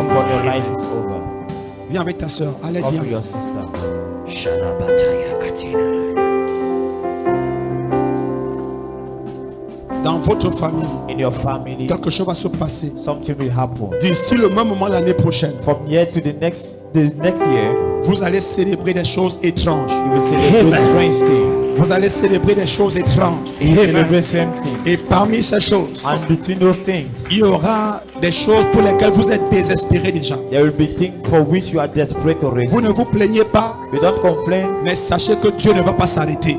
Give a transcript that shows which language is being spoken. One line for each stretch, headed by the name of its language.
English: Upon your life is over.
French: Viens avec ta soeur. Allez,
English: Come to
French: viens.
English: your sister. Shalabataya katina.
French: Dans votre famille,
English: In your family,
French: quelque chose va se passer.
English: something will happen.
French: D'ici le même moment l'année prochaine,
English: From here to the next year,
French: vous allez célébrer des choses étranges.
English: you will celebrate strange things.
French: Vous allez célébrer des choses étranges.
English: You will celebrate same things.
French: Et parmi ces choses,
English: And between those things,
French: il y aura des choses pour lesquelles vous êtes désespérés déjà.
English: there will be things for which you are desperate already.
French: Vous ne vous plaignez pas,
English: You don't complain,
French: mais sachez que Dieu ne va pas s'arrêter.